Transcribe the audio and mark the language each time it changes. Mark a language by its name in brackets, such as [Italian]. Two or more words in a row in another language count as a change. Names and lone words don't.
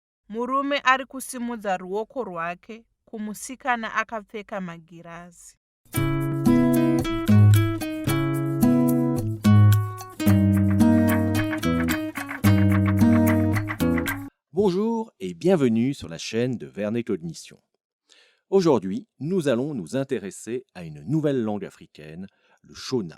[Shona] Murume ari kusimudza ruoko rwake kumusikana akapfeka magirazi. [French] Bonjour et bienvenue sur la chaîne de Vernet Cognition. Aujourd'hui, nous allons nous intéresser à une nouvelle langue africaine, le Shona.